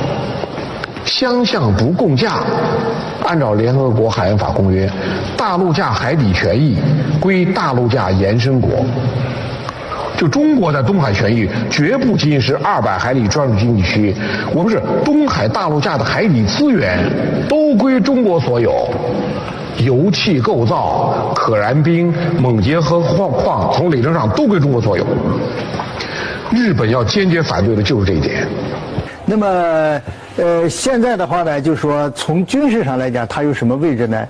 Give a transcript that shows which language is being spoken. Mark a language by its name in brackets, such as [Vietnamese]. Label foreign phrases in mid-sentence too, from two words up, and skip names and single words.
[Chinese] 相向不共架，按照聯合國海洋法公約，大陸架海底權益歸大陸架延伸國。就中國在東海權益絕不僅僅是200海里專屬經濟區，我們是東海大陸架的海底資源都歸中國所有。油气构造、可燃冰、锰结合矿从理论上都归中国所有。日本要坚决反对的就是这一点。那么，现在的话呢，就是说从军事上来讲，它有什么位置呢？